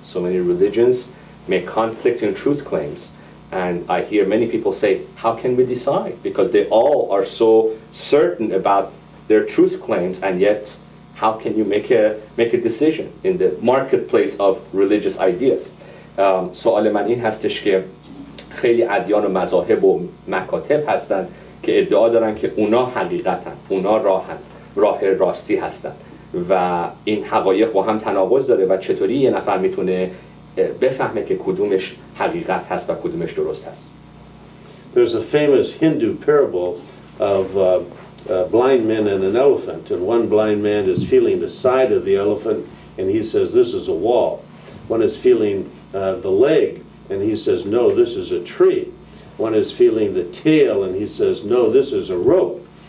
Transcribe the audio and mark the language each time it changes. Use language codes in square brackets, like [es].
[en] So many religions make conflicting truth claims. And I hear many people say, how can we decide? Because they all are so certain about their truth claims, and yet how can you make a decision in the marketplace of religious ideas? [fa] سوال من این هستش که خیلی ادیان و مذاهب و مکاتب هستن که ادعا دارن که اونا حقیقتن، اونا راهن، راه راستی هستن و این حقایق با هم تناقض داره و چطوری یه نفر میتونه بفهمه که کدومش حقیقت هست و کدومش درست هست. [en] There's a famous Hindu parable of blind men and an elephant, and one blind man is feeling the side of the elephant, and he says, this is a wall. One is feeling the leg, and he says, no, this is a tree. One is feeling the tail, and he says, no, this is a rope.